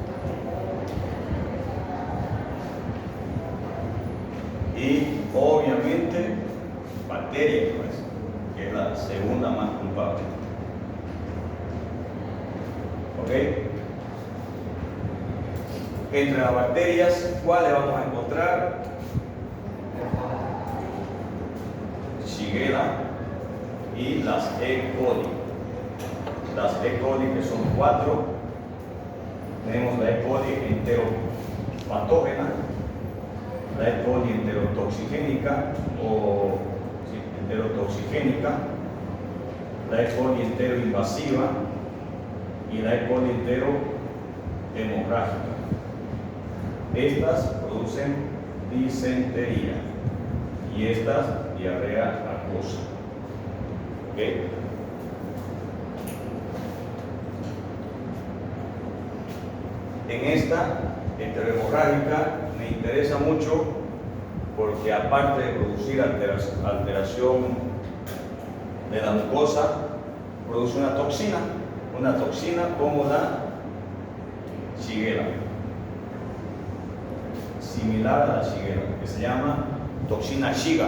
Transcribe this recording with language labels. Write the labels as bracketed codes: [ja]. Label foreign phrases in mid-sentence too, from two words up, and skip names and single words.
[es] Y obviamente bacterias, pues, que es la segunda más culpable. ¿Ok? Entre las bacterias, ¿cuáles vamos a encontrar? Shigella y las E. coli. Las E. coli, que son 4. Tenemos la E. coli enteropatógena, la E. coli enterotoxigénica la E. coli enteroinvasiva y la E. coli enterohemorrágica. Estas producen disentería y estas diarrea acuosa. ¿Okay? En esta enterohemorrágica me interesa mucho porque aparte de producir alteración de la mucosa, produce una toxina como la shigella, similar a la shigella, que se llama toxina Shiga.